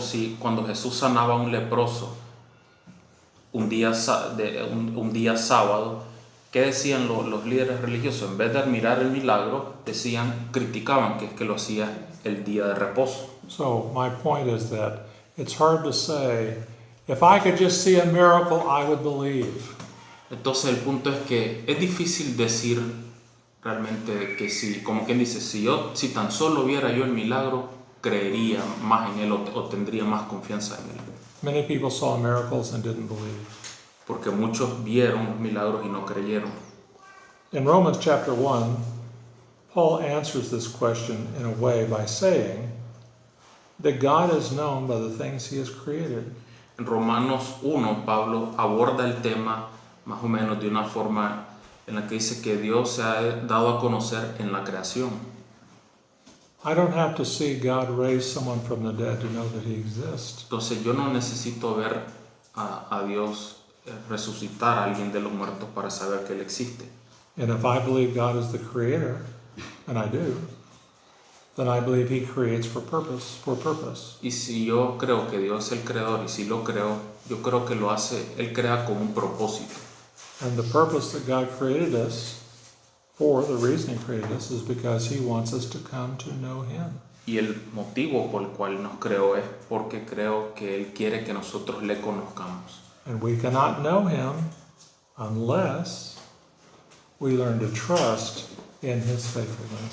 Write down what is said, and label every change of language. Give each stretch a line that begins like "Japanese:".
Spanish: O si cuando Jesús sanaba a un leproso un día sábado, ¿qué decían los líderes religiosos? En vez de admirar el milagro, criticaban que lo hacía el día de reposo.
English: So my point is that it's hard to say, if I could just see a miracle, I would believe.
Spanish: Entonces el punto es que es difícil decir realmente que si, como quien dice, si tan solo viera yo el milagro, creería más en él o tendría más confianza en él.
English: Many people saw miracles and didn't believe.
Spanish: Porque muchos vieron los milagros y no creyeron.
English: In Romans chapter 1, Paul answers this question in a way by saying that God is known by the things he has created.
Spanish: En Romanos 1, Pablo aborda el tema más o menos de una forma en la que dice que Dios se ha dado a conocer en la creación.
English: I don't have to see God raise someone from the dead to know that he exists.
Spanish: Entonces yo no necesito ver a Dios resucitar a alguien de los muertos para saber que Él existe.
English: And if I believe God is the creator, and I do, then I believe he creates for purpose.
Spanish: Y si yo creo que Dios es el creador, y si lo creo, yo creo que lo hace, Él crea con un propósito.
English: And the purpose that God created us for, the reason he created us, is because he wants us to come to know him.
Spanish: Y el motivo por el cual nos creó es porque creo que Él quiere que nosotros le conozcamos.
English: And we cannot know him unless we learn to trust in his faithfulness.